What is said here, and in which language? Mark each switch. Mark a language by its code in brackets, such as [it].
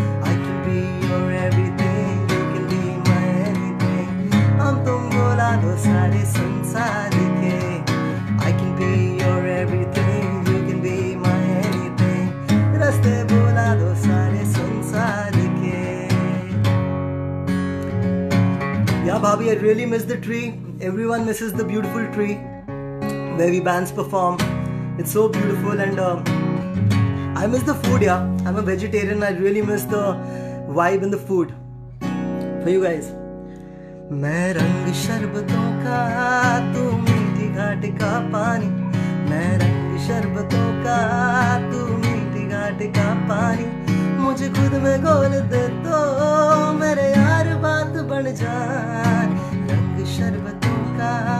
[en] I can be your everything you can be my anything [hi] हम तुम बुला दो सारे संसार के [en] I can be your everything you can be my anything [hi] रास्ते बुला दो सारे संसार के [en] Yeah, Bhabhi, I really miss the tree. Everyone misses the beautiful tree where we bands perform. It's so beautiful and I miss the food, yeah. I'm a vegetarian. I really miss the vibe in the food. For you guys. [hi] मैं रंग शरबतों का तू मीठी घाट का पानी मैं रंग शरबतों का तू मीठी घाट का पानी मुझे खुद में घोल दे तो मेरे यार बात बन जाए रंग शरबतों का